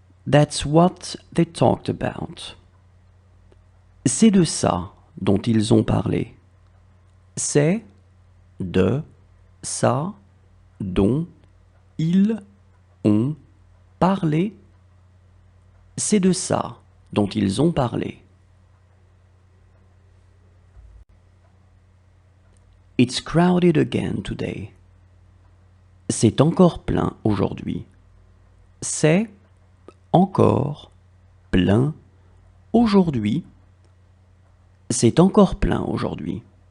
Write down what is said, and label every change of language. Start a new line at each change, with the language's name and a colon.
English: That's what they talked about.
French: C'est de ça dont ils ont parlé. C'est de ça dont ils ont parlé. C'est de ça dont ils ont parlé.
English: It's crowded again today.
French: C'est encore plein aujourd'hui. C'est encore plein aujourd'hui. C'est encore plein aujourd'hui.